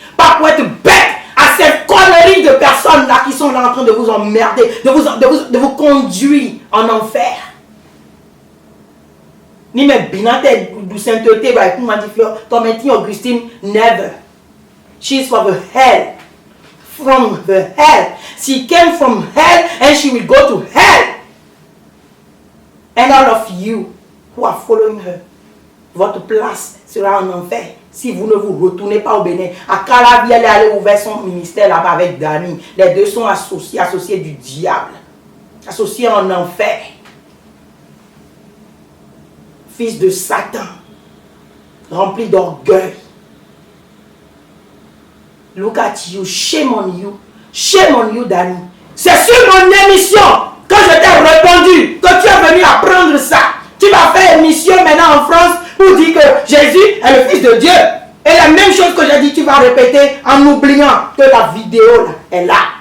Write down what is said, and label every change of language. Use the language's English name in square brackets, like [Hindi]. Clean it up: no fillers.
[French] Pas pour être bêtes à ces conneries de personnes-là qui sont là en train de vous emmerder, de vous conduire en enfer. Ni mes binantes de sainteté, comme m'a dit Tormentine Augustine, [English] never. She's from the hell. From the hell. She came from hell and she will go to hell. And all of you who are following her, [French] votre place sera en enfer si vous ne vous retournez pas au Bénin. À Calabi, elle est allée ouvrir son ministère là-bas avec Dani. Les deux sont associés du diable. Associés en enfer. Fils de Satan. Rempli d'orgueil. [English] Look at you, shame on you, Dani. [French] C'est sur mon émission que je t'ai répondu que tu es venu apprendre ça. Tu vas faire émission maintenant en France pour dire que Jésus est le Fils de Dieu. Et la même chose que j'ai dit, tu vas répéter en oubliant que la vidéo là, est là.